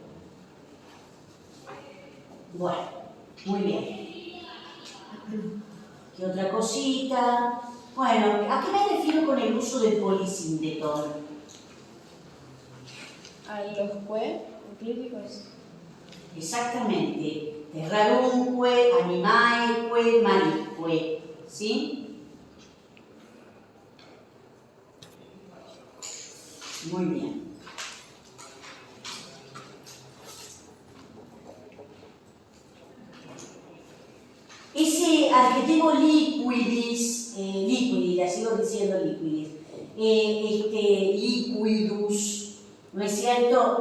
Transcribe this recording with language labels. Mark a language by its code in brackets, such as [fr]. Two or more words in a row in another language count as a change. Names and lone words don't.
[es] Bueno, muy bien. ¿Qué otra cosita? Bueno, ¿a qué me refiero con el uso del polisíndeton? A los críticos. Exactamente. [la] Terrarumque, animaeque, marisque. [es] ¿Sí? Muy bien. Ese adjetivo liquidis, liquidi, la sigo diciendo liquidis, liquidus, ¿no es cierto?